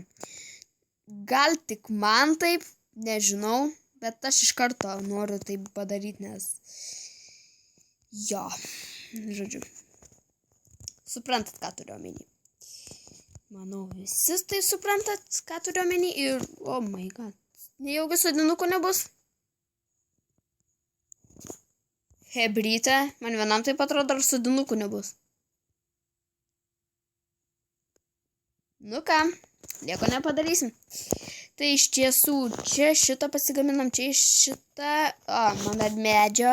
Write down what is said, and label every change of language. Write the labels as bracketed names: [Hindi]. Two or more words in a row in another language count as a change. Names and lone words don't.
[Lithuanian] Gal tik man taip, nežinau, bet aš iš karto noriu taip padaryti, nes žodžiu. Suprantat, ką turiu omeny. Manau, visi tai suprantat, ką turiu omeny ir, [English] oh my god, [Lithuanian] nejaugi sodinukų nebus. Hebryte, man vienam taip atrodo, ar sodinukų nebus. Nu ką, nieko nepadarysim. Tai iš tiesų, čia šitą pasigaminam, čia iš šitą, man dar medžio.